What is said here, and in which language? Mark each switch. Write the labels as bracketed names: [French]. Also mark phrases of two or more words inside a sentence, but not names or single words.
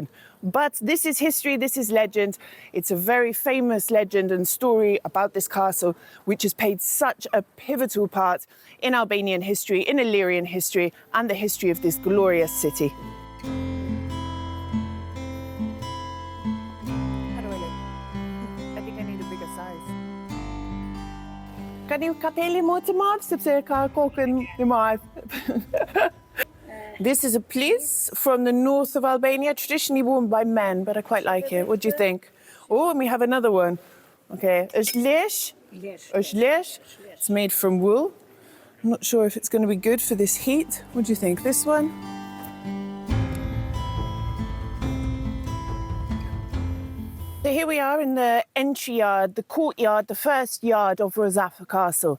[English] But this is history, this is legend. It's a very famous legend and story about this castle, which has played such a pivotal part in Albanian history, in Illyrian history, and the history of this glorious city. How do I look? I think I need a bigger size. [Albanian] Kan ju kapeli më të madh sepse ka kokën e madh. [English] This is a pliz from the north of Albania, traditionally worn by men, but I quite like it. What do you think? Oh, and we have another one. [Albanian] Okay, është lesh. [English] It's made from wool. I'm not sure if it's going to be good for this heat. What do you think? This one? So here we are in the entry yard, the courtyard, the first yard of Rozafa Castle.